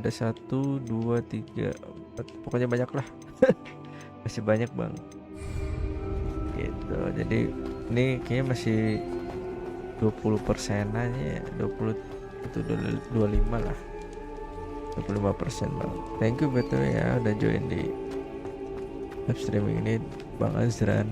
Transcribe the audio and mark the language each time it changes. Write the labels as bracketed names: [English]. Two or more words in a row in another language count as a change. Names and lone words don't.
[Indonesian] Ada 1, 2, 3, 4, pokoknya banyak lah. Masih banyak bang gitu. Jadi ini kayaknya masih 20% aja ya, 20 itu 25 lah, 25% bang. [English] Thank you [Indonesian] betul ya udah join di [English] live streaming [Indonesian] ini Bang Azran.